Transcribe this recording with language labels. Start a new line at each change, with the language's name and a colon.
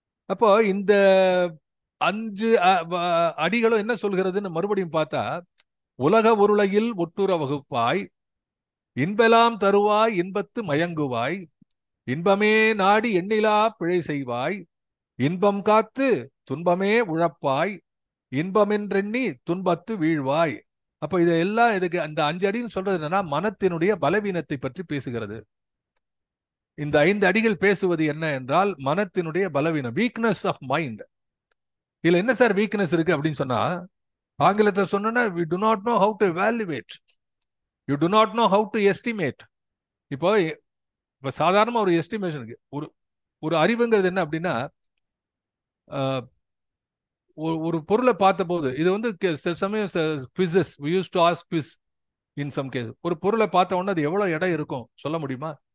Tamil: அப்போ இந்த 5 அடிகளும் என்ன சொல்கிறதுன்னு மறுபடியும் பார்த்தா, உலக உருளையில் ஒட்டுற வகுப்பாய், இன்பெல்லாம் தருவாய், இன்பத்து மயங்குவாய், இன்பமே நாடி எண்ணிலா பிழை செய்வாய், இன்பம் காத்து துன்பமே உழப்பாய், இன்பமென்றெண்ணி துன்பத்து வீழ்வாய். அப்ப இதெல்லாம் இதுக்கு அந்த 5 அடின்னு சொல்றது என்னன்னா, மனத்தினுடைய பலவீனத்தை பற்றி பேசுகிறது. இந்த 5 அடிகள் பேசுவது என்ன என்றால், மனத்தினுடைய பலவீனம்,
English: Weakness of mind.
Tamil: இதுல என்ன சார் வீக்னஸ் இருக்கு அப்படின்னு சொன்னா, ஆங்கிலத்தை சொன்னா,
English: we do not know how to evaluate, you do not know how to estimate.
Tamil: இப்போ சாதாரண ஒரு எஸ்டிமேஷனுக்கு ஒரு அறிவுங்கிறது என்ன அப்படின்னா, ஒரு பொருளை பார்த்த போது, இது வந்து சில சமயம் quizzes
English: we used to ask quiz in some case.
Tamil: ஒரு பொருளை பார்த்த உடனே அது எவ்வளவு எடை இருக்கும் சொல்ல முடியுமா?